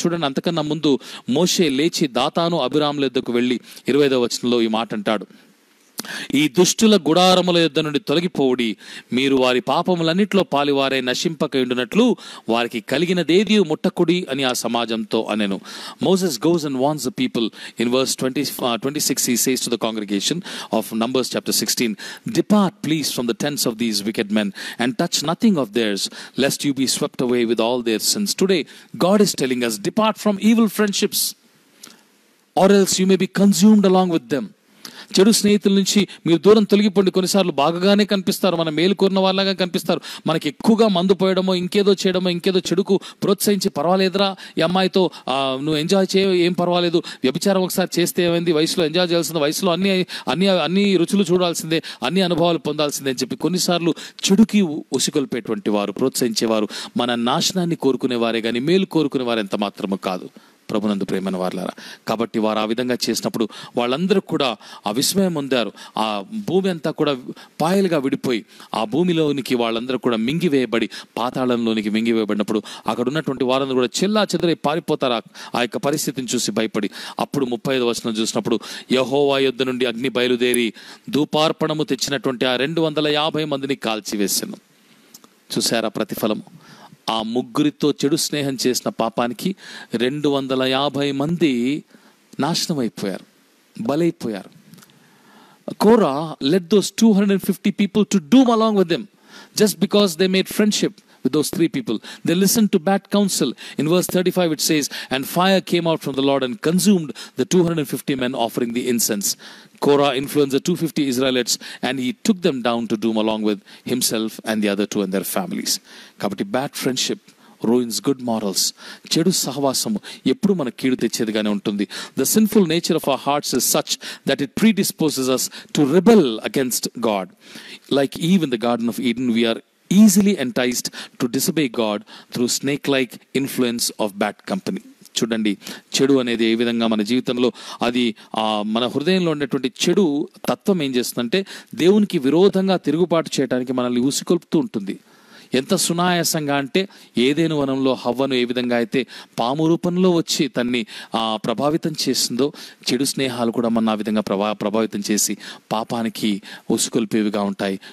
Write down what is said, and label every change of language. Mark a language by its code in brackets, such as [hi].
[te] చూడండి, అంతకన్నా ముందు మోషే లేచి దాతాను, అబిరాముల యొద్దకు వెళ్ళి 20వ వచనంలో ఈ మాట అంటాడు, ఈ దుష్టుల గుడారముల యొద్ద నుండి తొలగిపోవుడి, మీరు వారి పాపములన్నిట్లో పాలివారై నశింపకయుండునట్లు వారికి కలిగినదేది ముట్టకుడి అని ఆ సమాజంతో అనెను. [en] Moses goes and warns the people. In verse 26 he says to the congregation of Numbers chapter 16, depart please from the tents of these wicked men and touch nothing of theirs, lest you be swept away with all their sins. Today God is telling us, depart from evil friendships, or else you may be consumed along with them. [te] చెడు స్నేహితుల నుంచి మీరు దూరం తొలగిపోండి. కొన్నిసార్లు బాగానే కనిపిస్తారు, మన మేలు కోరిన వాళ్ళగా కనిపిస్తారు, మనకి ఎక్కువగా మందు పోయడమో ఇంకేదో చేయడమో ఇంకేదో చెడుకు ప్రోత్సహించి, పర్వాలేదురా ఈ అమ్మాయితో నువ్వు ఎంజాయ్ చేయ, ఏం పర్వాలేదు, వ్యభిచారం ఒకసారి చేస్తే ఏమైంది, వయసులో ఎంజాయ్ చేయాల్సిందే, వయసులో అన్ని రుచులు చూడాల్సిందే, అన్ని అనుభవాలు పొందాల్సిందే అని చెప్పి కొన్నిసార్లు చెడుకి ఉసిగొల్పేటువంటి వారు, ప్రోత్సహించేవారు మన నాశనాన్ని కోరుకునేవారే కానీ మేలు కోరుకునేవారు ఎంత మాత్రము కాదు. ప్రభునందు ప్రేమైన వారలారా. కాబట్టి వారు ఆ విధంగా చేసినప్పుడు వాళ్ళందరూ కూడా ఆ విస్మయం పొందారు. ఆ భూమి అంతా కూడా పాయలుగా విడిపోయి ఆ భూమిలోనికి వాళ్ళందరూ కూడా మింగివేయబడి పాతాళంలోనికి మింగివేయబడినప్పుడు అక్కడ ఉన్నటువంటి వారందరూ కూడా చెల్లా చెదరై పారిపోతారు ఆ యొక్క పరిస్థితిని చూసి భయపడి. అప్పుడు 35వ వచనం చూసినప్పుడు యెహోవా యొద్ద నుండి అగ్ని బయలుదేరి ధూపార్పణము తెచ్చినటువంటి ఆ 250 మందిని కాల్చివేశాను. చూసారా ప్రతిఫలము? ఆ ముగ్గురితో చెడు స్నేహం చేసిన పాపానికి 250 మంది నాశనం అయిపోయారు, బలైపోయారు. [en] Korah led those 250 people to doom along with them just because they made friendship with those 3 people. They listened to bad counsel. In verse 35 it says, and fire came out from the Lord and consumed the 250 men offering the incense. Korah influenced the 250 Israelites and he took them down to doom along with himself and the other 2 and their families. [te] Kabatti [en] bad friendship ruins good morals. [te] చెడు సహవాసము ఎప్పుడు మన కీడు తెచ్చేదిగానే ఉంటుంది. [en] The sinful nature of our hearts is such that it predisposes us to rebel against God. Like Eve in the Garden of Eden, we are easily enticed to disobey God through snake-like influence of bad company. [te] చూడండి, చెడు అనేది ఏ విధంగా మన జీవితంలో అది మన హృదయంలో ఉండేటువంటి చెడు తత్వం ఏం చేస్తుందంటే దేవునికి విరోధంగా తిరుగుబాటు చేయడానికి మనల్ని ఉసికొల్పుతూ ఉంటుంది. ఎంత సునాయాసంగా అంటే ఏదైనా వనంలో హవ్వను ఏ విధంగా అయితే పాము రూపంలో వచ్చి తన్ని ప్రభావితం చేసిందో చెడు స్నేహాలు కూడా మన ఆ విధంగా ప్రభావితం చేసి పాపానికి ఉసుకొల్పేవిగా ఉంటాయి.